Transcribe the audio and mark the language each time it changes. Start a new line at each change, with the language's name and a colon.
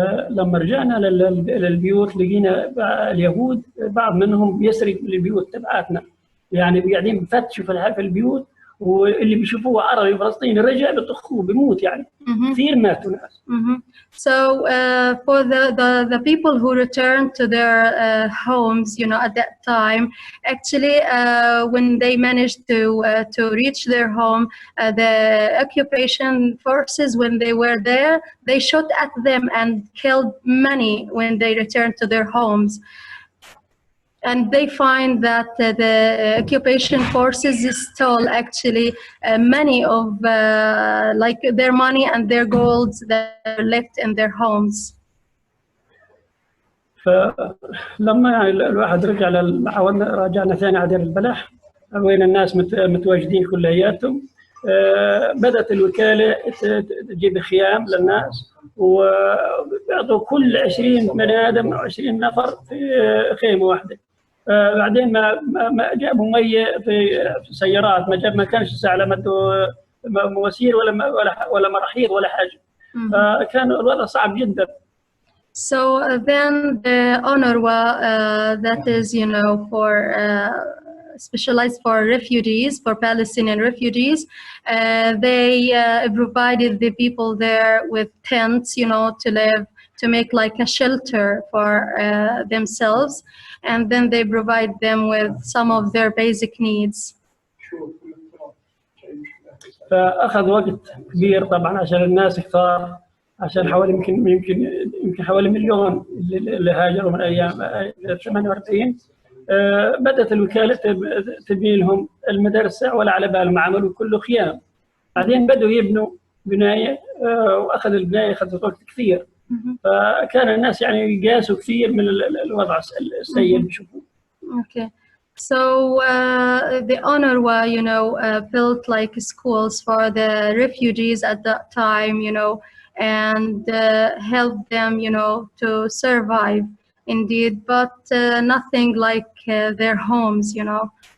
Arabic: لما رجعنا للبيوت لقينا اليهود بعض منهم يسرق البيوت تبعاتنا، يعني قاعدين بفتشوا في البيوت، واللي بيشوفوه عربي فلسطيني رجع بيطخوه بيموت، يعني كثير ماتوا ناس.
English: So for the people who returned to their homes, at that time, actually when they managed to reach their home, the occupation forces, when they were there, they shot at them and killed many when they returned to their homes. And they find that the occupation forces stole actually many of like their money and their golds that are left in their homes.
Arabic: فلما الواحد رجعنا ثاني على دير البلح، وين الناس متواجدين كلياتهم، بدأت الوكالة تجيب خيام للناس، وبيعطوا كل 20 بني آدم أو 20 نفر في خيمة واحدة. بعدين ما جابوا مية في سيارات، ما كانش الساعة لا مدوا مواسير ولا مراحيض ولا حاجة. كان الوضع صعب جدا.
English: So then the UNRWA, that is, for specialized for refugees, for Palestinian refugees. They provided the people there with tents, you know, to live, to make like a shelter for themselves, and then they provide them with some of their basic needs.
Arabic: فأخذ وقت كبير طبعا عشان الناس اختار، عشان حوالي يمكن حوالي مليون اللي هاجروا من أيام 48. بدأت الوكالة تبني لهم المدرسة ولا على بالهم، عملوا كله خيام. بعدين بدأوا يبنوا بناية، وأخذ البناية أخذت وقت كثير. فكان الناس يعني يقاسوا كثير من الوضع السيء بيشوفوه.
English: Okay. So the UNRWA, you know, built like schools for the refugees at that time, you know, and helped them, you know, to survive indeed, but nothing like their homes, you know.